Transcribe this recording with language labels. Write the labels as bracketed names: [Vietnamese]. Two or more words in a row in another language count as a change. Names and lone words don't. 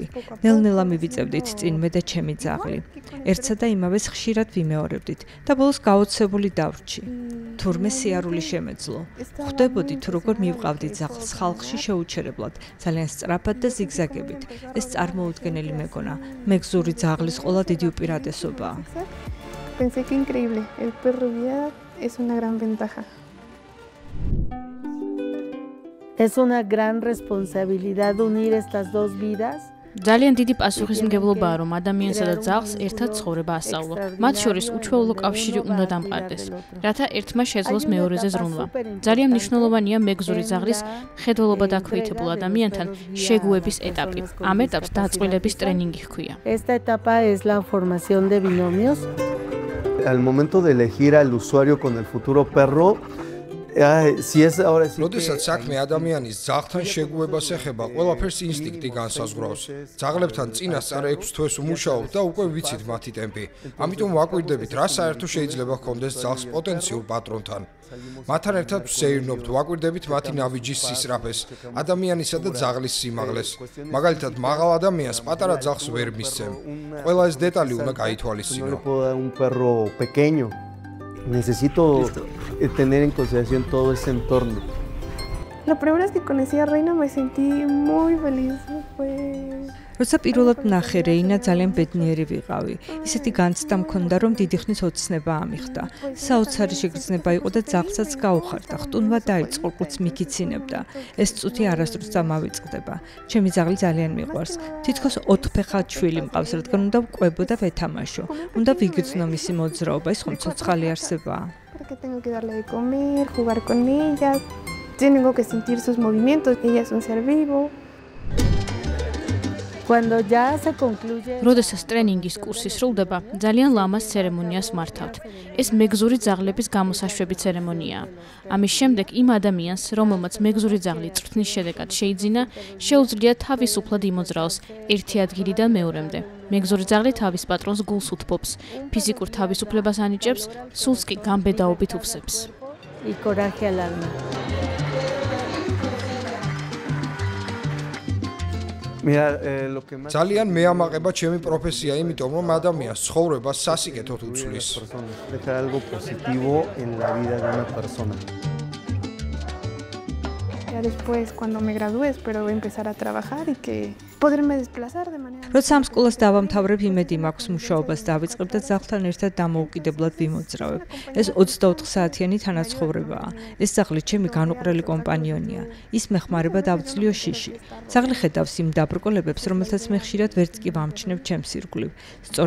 [Georgian] ნელ-ნელა მივიწევდით წინ მე და ჩემი ძაღლი. ერთსა და იმავეს ხშირად ვიმეორებდით და ბოლოს გაოცებული დავრჩი. თურმე სიარული შემეძლო. ხვდებოდი თუ როგორ მივყავდი ძაღლს ხალხში შეუჩერებლად, ძალიან სწრაფად და ზიგზაგებით. ეს წარმოუდგენელი მეგონა. მეგზური ძაღლის ყოლა დიდი უპირატესობაა. [Spanish] Pensé que increíble, el perro guía es una gran ventaja. Es una gran responsabilidad unir estas dos vidas. [Georgian] ძალიან დიდი პასუხისმგებლობაა, რომ ადამიანსა და ძაღლს ერთად ცხოვრება ასწავლო. მათ შორის უჩვეულო კავშირი უნდა დამყარდეს, რათა ერთმა შეძლოს მეორეზე ზრუნვა. ძალიან მნიშვნელოვანია მეგზური ძაღლის მხედველობა დაქვეითებულ ადამიანთან შეგუების ეტაპი. ამ ეტაპს დაწყვილების ტრენინგი ჰქვია. [Spanish] Esta etapa es la formación de binomios. Al momento de elegir al usuario con el futuro perro, si es ahora sí. [Georgian] როდესაც საქმე ადამიანის ძაღლთან შეგუებას ეხება, ყველაფერს ინსტინქტი განსაზღვრავს. ძაღლებთან წინასწარ 6 თვეს ვმუშაობთ და უკვე ვიცით მათი ტემპი. ამიტომ ვაკვირდებით, რა საერთო შეიძლება ჰქონდეს ძაღლს პოტენციურ პატრონთან. მათთან ერთად ვსეირნობთ, ვაკვირდებით მათი ნავიჯის სისწრაფეს, ადამიანისა და ძაღლის სიმაღლეს. მაგალითად, მაღალ ადამიანს პატარა ძაღლს ვერ მისცემ. ყველა ეს დეტალი უნდა გაითვალისწინო. [Spanish] Necesito tener en consideración todo ese entorno. La primera vez que conocí a Reina me sentí muy feliz. [Georgian] როცა პირველად ნახე რეინა, ძალიან ბედნიერი ვიყავი. ისეთი განცდა მქონდა, რომ დიდი ხნის ოცნება ამიხდა. საოცარი შეგრძნება იყო და ძაღლსაც გაუხარდა. ხტუნვა დაიწყო, კუც მიგიცინებდა. ეს წუთი არასდროს დამავიწყდება. ჩემი ძაღლი ძალიან მიყვარს. თითქოს 4 ფეხად შვილი მყავს, რადგან უნდა ვკვებო და ვეთამაშო. უნდა ვიგრძნო მისი მოძრაობა, ის ხომ ცოცხალი არსებაა. [Spanish] Tengo que sentir sus movimientos, ella es un ser vivo. [Georgian] როდესაც ტრენინგის კურსი სრულდება, ძალიან ლამაზ ცერემონიას მართავთ. ეს მეგზური ძაღლების გამოსაშვები ცერემონიაა. ამის შემდეგ იმ ადამიანს, რომელმაც მეგზური ძაღლი წვრთნის შედეგად შეიძინა, შეუძლია თავისუფლად იმოძრაოს ერთი ადგილიდან მეორემდე. მეგზური ძაღლი თავის პატრონს გულს უთბობს, ფიზიკურ თავისუფლებას ანიჭებს, სულს კი გამბედაობით უხსებს. [Spanish] Y coraje al alma. [Georgian] ძალიან მეამაყება ჩემი პროფესია, იმიტომ რომ ადამიანს ცხოვრებას სასიკეთოდ უცვლის. [Spanish] Dejar algo positivo en la vida de una persona. Ya después, cuando me gradúe, espero empezar a trabajar y que poderme desplazar de manera... [Georgian] როცა ამ სკოლას დავამთავრებ, იმედი მაქვს მუშაობას დავიწყებ და ძაღლთან ერთად დამოუკიდებლად ვიმოძრავებ. ეს 24 საათიანი თანაცხოვრებაა. ეს ძაღლი ჩემი განუყრელი კომპანიონია. ის მეხმარება დავწლიო შიში. ძაღლი ხედავს იმ დაბრკოლებებს, რომელთაც მე ხშირად ვერც კი ვამჩნევ ჩემს ირგვლივ.